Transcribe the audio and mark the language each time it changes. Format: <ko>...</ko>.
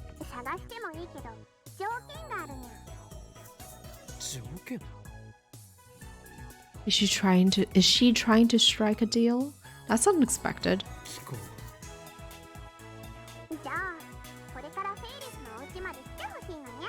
<ja>探してもいいけど条件があるにゃ。条件？</ja> <en>Is she trying to strike a deal? That's unexpected.</en> <ja>聞こじゃあこれからフェイリスのお家まで来てほしいのにゃ。</ja>